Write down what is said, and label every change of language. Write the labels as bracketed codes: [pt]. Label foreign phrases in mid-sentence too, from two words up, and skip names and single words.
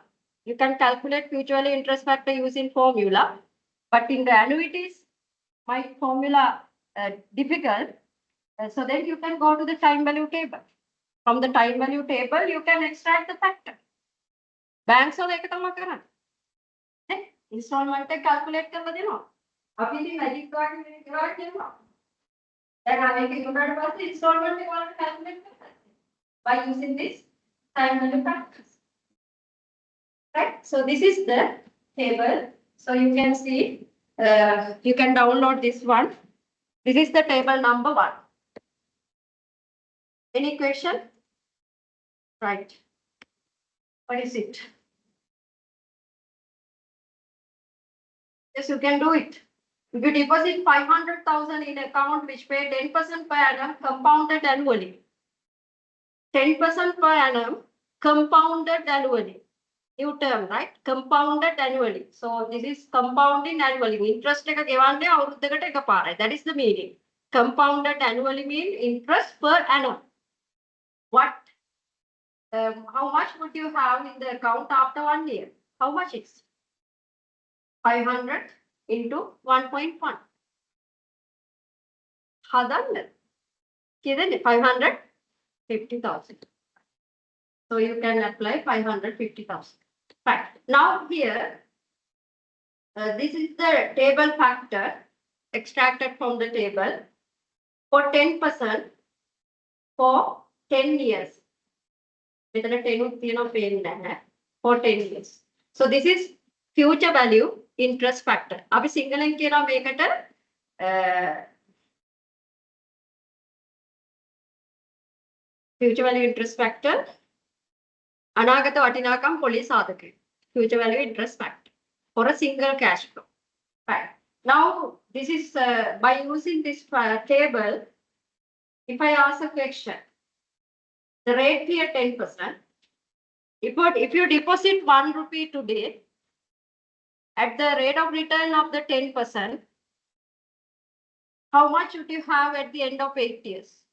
[en] You can calculate future value interest factor using formula. But in the annuities, my formula difficult. So then you can go to the time value table. From the time value table, you can extract the factor. [si] Banks වල එක තමයි කරන්නේ. නේ? Installment එක calculate කරලා දෙනවා. අපි ඉතින් [en] magic card [si] එකේ කරා කියනවා. දැන් අර එක ඉක්මනට පස්සේ installment එක වලට calculate කරනවා. [en] By using this time value factors. Right? So this is the table. So you can see, you can download this one. This is the table number 1. Any question? Right. What is it? Yes, you can do it. If you deposit 500,000 in account which pay 10% per annum compounded annually. 10% per annum compounded annually. New term, right? Compounded annually. So this is compounding annually. [si] Interest එක ගෙවන්නේ අවුරුද්දකට එකපාරයි. [en] That is the meaning. Compounded annually mean interest per annum. What? How much would you have in the account after 1 year? How much is? 500 into 1.1. [si] හදන්න. කියදන්නේ 550,000. [en] So you can apply 550,000. Right. Now here, this is the table factor extracted from the table for 10% for 10 years. [si] මෙතන 10 උත් තියෙනවා පේන්නේ නැහැ. [en] For 10 years. So this is future value interest factor. [si] අපි සිංහලෙන් කියනවා මේකට [en] future value interest factor [si] අනාගත වටිනාකම් පොලි සාධකය. [en] Future value interest factor for a single cash flow. Right. Now this is by using this table, if I ask a question, the rate here 10%. If you deposit 1 rupee today at the rate of return of the 10%, how much would you have at the end of 8 years?